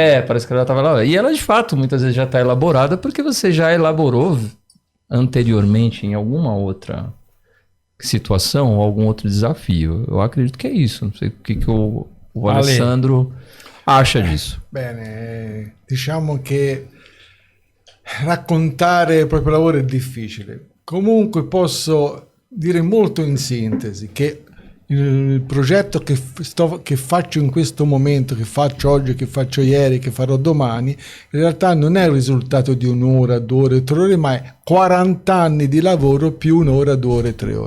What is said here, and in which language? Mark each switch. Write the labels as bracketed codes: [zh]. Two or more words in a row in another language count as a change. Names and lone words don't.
[pt] Parece que ela já estava elaborada. E ela, de fato, muitas vezes já está elaborada porque você já elaborou anteriormente em alguma outra situação ou algum outro desafio. Eu acredito que é isso. Não sei o que o Alessandro acha disso. [it] Bene, diciamo che raccontare il proprio lavoro è difficile. Comunque posso dire molto in sintesi che il progetto che faccio in questo momento, che faccio oggi, che faccio ieri, che farò domani, in realtà non è il risultato di un'ora, 2 ore, 3 ore, ma è 40 anni di lavoro più un'ora, 2 ore, 3 ore.